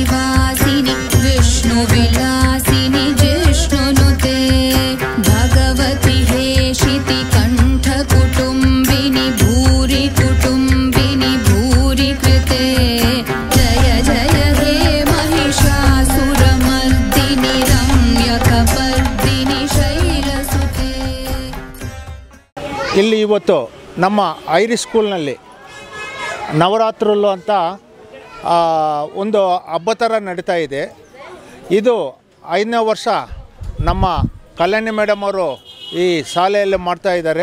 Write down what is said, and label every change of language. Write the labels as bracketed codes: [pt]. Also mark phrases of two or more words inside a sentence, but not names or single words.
[sa] वासिनि विष्णुविलासिनि जिष्णुनुते भगवति हेशिति कण्ठकुटुम्बिनि भूरि कुटुम्बिनि भूरि कृते जय जय हे महिषासुरमर्दिनि रम्यकपर्दिनि शैलसुते। [kn] ಇಲ್ಲಿ ಇವತ್ತು ನಮ್ಮ ಐರಿಸ್ ಸ್ಕೂಲ್ನಲ್ಲಿ ನವರಾತ್ರುಲು ಅಂತ ಒಂದು ಹಬ್ಬ ಥರ ನಡೀತಾ ಇದೆ. ಇದು 5ನೇ ವರ್ಷ ನಮ್ಮ ಕಲ್ಯಾಣಿ ಮೇಡಮ್ ಅವರು ಈ ಶಾಲೆಯಲ್ಲಿ ಮಾಡ್ತಾ ಇದ್ದಾರೆ.